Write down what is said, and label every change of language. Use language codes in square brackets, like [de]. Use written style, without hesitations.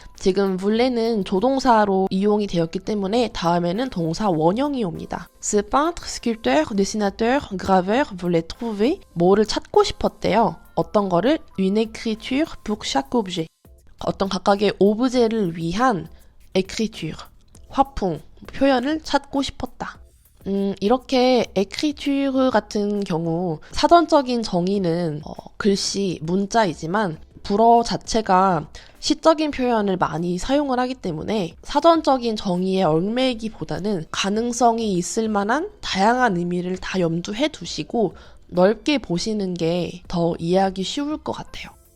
[ko] 지금 voulait는 조동사로 이용이 되었기 때문에 다음에는 동사 원형이 옵니다. [fr] Ce peintre, sculpteur, dessinateur, graveur voulait trouver [ko] 뭐를 찾고 싶었대요. 어떤 거를 [fr] une écriture pour chaque objet. [ko] 어떤 각각의 오브제를 위한 écriture, 화풍, 표현을 찾고 싶었다. 이렇게 écriture 같은 경우 사전적인 정의는 글씨, 문자이지만 불어 자체가 시적인 표현을 많이 사용을 하기 때문에 사전적인 정의에 얽매이기보다는 가능성이 있을 만한 다양한 의미를 다 염두해 두시고 넓게 보시는 게 더 이해하기 쉬울 것 같아요.